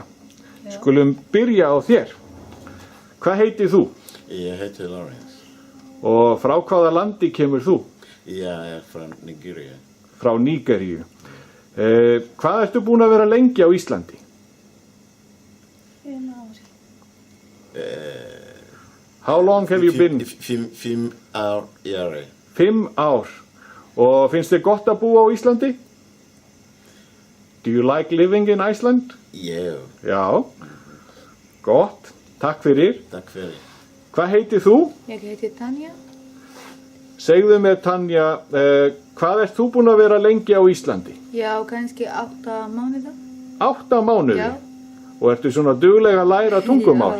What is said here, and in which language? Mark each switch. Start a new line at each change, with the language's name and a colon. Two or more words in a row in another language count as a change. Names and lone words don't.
Icelandic: Skulum byrja á þér. Hvað heitir þú? Ég heiti Lawrence. Og frá hvaða landi kemur þú? Ég frá Nigeria. Frá Nígeríu. Hvað ertu búin að vera lengi á Íslandi? 5 ár.
English: How long have you been?
Icelandic: 5 ár. 5 ár. Og finnst þér gott að búa á Íslandi?
English: Do you like living in Iceland? Yeah.
Icelandic: Já. Gott. Takk fyrir. Takk fyrir. Hvað heitir þú? Ég heiti Tanja. Segðu mér, Tanja, hvað ert þú búin að vera lengi á Íslandi? Já, kannski 8 mánuða. 8 mánuði? Já. Og ertu svona duglega að læra tungumál?